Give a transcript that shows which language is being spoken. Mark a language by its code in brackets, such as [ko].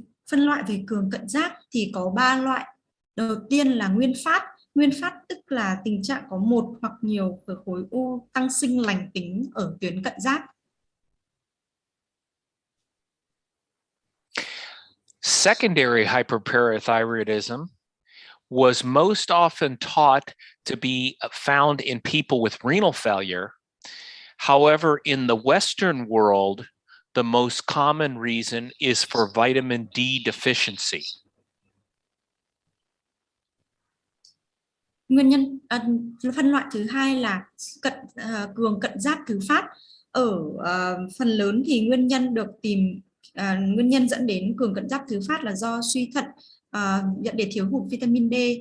[vi] Phân loại về cường cận giáp thì có 3 loại. Đầu tiên là nguyên phát. Nguyên phát tức là tình trạng có một hoặc nhiều khối u tăng sinh lành tính ở tuyến cận giáp. [en] Secondary hyperparathyroidism was most often taught to be found in people with renal failure. However, in the Western world, the most common reason is for vitamin D deficiency. [vi] Nguyên nhân phân loại thứ hai là cường cận giáp thứ phát. Ở phần lớn thì nguyên nhân được tìm nguyên nhân dẫn đến cường cận giáp thứ phát là do suy thận dẫn đến thiếu hụt vitamin D.